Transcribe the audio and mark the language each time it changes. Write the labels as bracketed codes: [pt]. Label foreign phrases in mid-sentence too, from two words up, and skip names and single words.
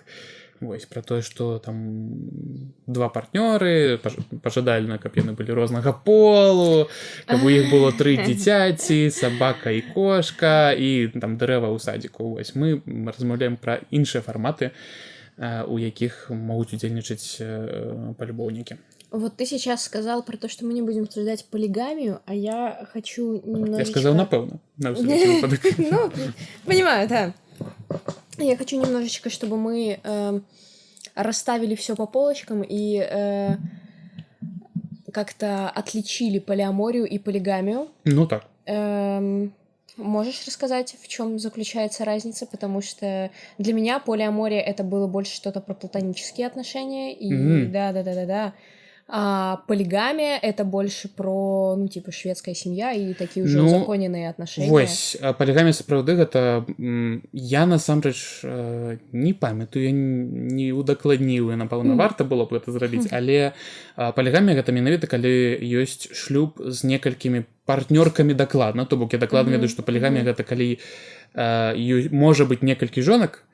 [be] Вось, пра тое, што там два партнёры, пажадальна, каб яны былі рознага полу, каб у іх было 3 дзіцяці, сабака і кошка, і там дрэва ў садзіку. Вось, мы размаўляем пра іншыя фарматы, у якіх могуць удзельнічаць палюбоўнікі. [ru] Вот ты сейчас сказал про то, что мы не будем обсуждать полигамию, а я хочу немножечко... [be] Я сказал, напэўна. [ru] Ну, понимаю, да. Я хочу немножечко, чтобы мы расставили все по полочкам и как-то отличили полиаморию и полигамию. Ну так. Можешь рассказать, в чем заключается разница? Потому что для меня полиамория — это было больше что-то про платонические отношения. И да. А полигамия — это больше про, ну, типа, шведская семья и такие уже узаконенные отношения. [be] Вось, полигамия сапраўды гэта... Я, насамрэч, не памятаю, я не удакладніў, напэўна, варта было б гэта зрабіць, але полигамия гэта менавіта, калі ёсць шлюб з некалькімі партнёркамі дакладна, то бок я дакладна ведаю, што полигамия гэта калі можа быць некалькі жонак.